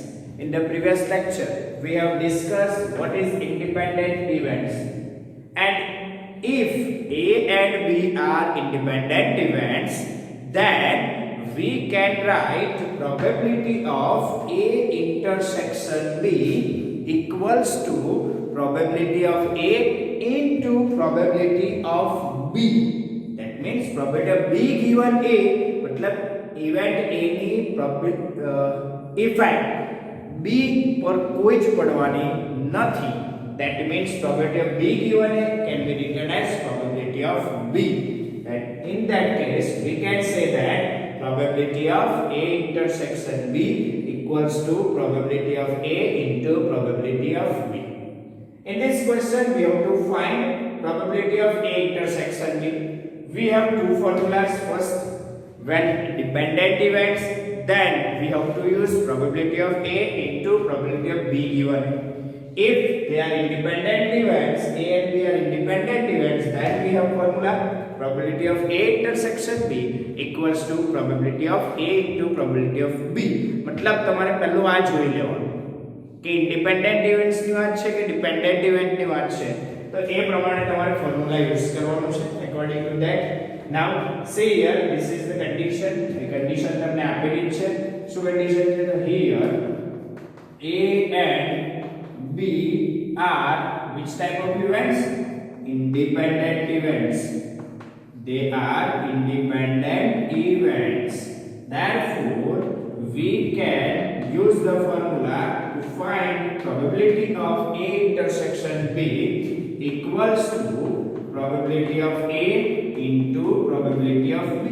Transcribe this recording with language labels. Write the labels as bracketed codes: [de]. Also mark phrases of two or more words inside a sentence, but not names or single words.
[en] In the previous lecture, we have discussed what is independent events, and if A and B are independent events, then we can write probability of A intersection B equals to probability of A into probability of B. That means probability of B given A, मतलब event A ની effect B [gu] પર કોઈ જ પડવાની નથી. [en] That means probability of B given A can be written as probability of B. And in that case, we can say that probability of A intersection B equals to probability of A into probability of B. In this question, we have to find probability of A intersection B. We have two formulas. First, when dependent events, then we have to use probability of A into probability of B given. If they are independent events, A and B are independent events, then we have formula probability of A intersection B equals to probability of A into probability of B. [gu] मतलब તમારે પહેલું આ જોઈ લેવાનું કે [en] independent events [gu] ની વાત છે કે [en] dependent event [gu] ની વાત છે, તો એ પ્રમાણે તમારે [en] formula use [gu] કરવાનું છે [en] according to that. Now see here, this is the condition. The condition [gu] તમને આપેલી છે. શું condition છે? [en] તો here A and B are which type of events? Independent events. They are independent events. Therefore, we can use the formula to find probability of A intersection B equals to probability of A into probability of B.